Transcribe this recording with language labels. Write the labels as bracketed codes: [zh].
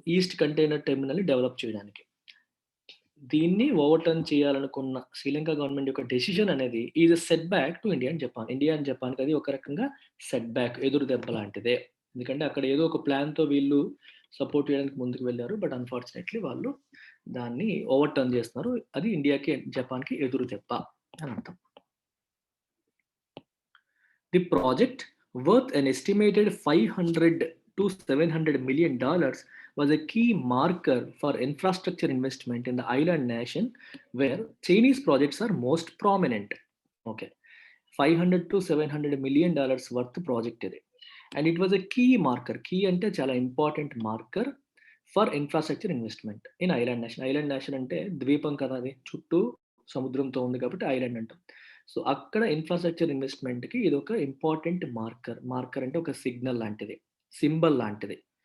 [te] East container టెర్మినల్ని develop చేయడానికి. దీన్ని over turn చేయాలనుకున్న శ్రీలంక గవర్నమెంట్ యొక్క డెసిషన్ అనేది [en] Is a set back to India and Japan. [te] India and జపాన్కి అది ఒక రకంగా సెట్ బ్యాక్, ఎదురు దెబ్బ లాంటిదే. ఎందుకంటే అక్కడ ఏదో ఒక ప్లాన్తో వీళ్ళు సపోర్ట్ చేయడానికి ముందుకు వెళ్ళారు. [en] but unfortunately [te] వాళ్ళు దాన్ని ఓవర్ టర్న్ చేస్తున్నారు. అది ఇండియాకి జపాన్కి ఎదురు దెబ్బ అని అర్థం. [en] The project, worth an estimated $500 to $700 million, was a key marker for infrastructure investment in the island nation where Chinese projects are most prominent. Okay, $500 to $700 million worth project ఇది. And it was a key marker. Key [te] అంటే చాలా [en] Important marker for infrastructure investment in island nation. [te] Island nation అంటే ద్వీపం కదా, అది చుట్టూ సముద్రంతో ఉంది కాబట్టి ఐలాండ్ అంటాం. సో అక్కడ ఇన్ఫ్రాస్ట్రక్చర్ ఇన్వెస్ట్మెంట్కి ఇది ఒక ఇంపార్టెంట్ మార్కర్ అంటే ఒక సిగ్నల్ లాంటిది, సింబల్ లాంటిది.